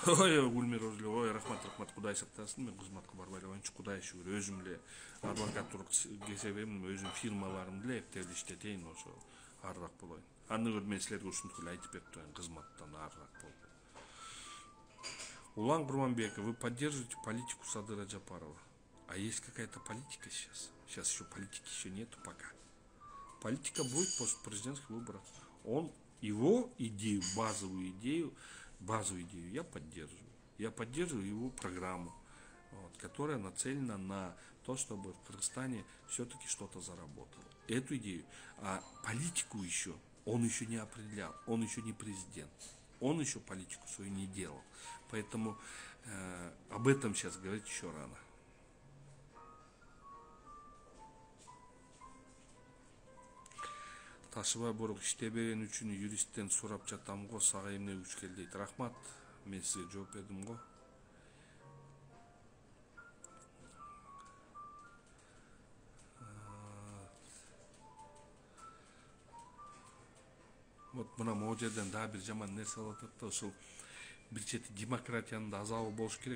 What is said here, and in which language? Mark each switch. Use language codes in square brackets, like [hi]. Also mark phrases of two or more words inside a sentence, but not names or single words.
[ky] Гүлмир Орзуле, рахмат, Кудай сактасын. Мен кызматка барбай эле коеюнчу, Кудай шүгүр. Өзүм эле адвокаттук кесебим, өзүм фирмаларымды эле эптеп иштетейин, ошо арыраак болоюн. Аны көрүп мен силерге ушинтип эле айтып берип турайын, кызматтан арыраак болуп. [ru] Улан Курманбеков, вы поддерживаете политику Садыра Джапарова? А есть какая-то политика сейчас? Сейчас еще политики еще нету пока. Политика будет после президентских выборов. Его идею, базовую идею я поддерживаю. Я поддерживаю его программу, которая нацелена на то, чтобы в Кыргызстане все-таки что-то заработало. Эту идею. А политику еще он еще не определял. Он еще не президент. Он еще политику свою не делал. Поэтому об этом сейчас говорить еще рано. [ky] Ташыбай Борук, иштебеген үчүн юристтен сурап жатам го, сага эмне күч келди дейт. Рахмат, мен сизге жооп бердим го. Вот мына могу жерден дагы бир жаман нерсе болуп атат да, ушул бир чети демократиянын да азабы болуш керек.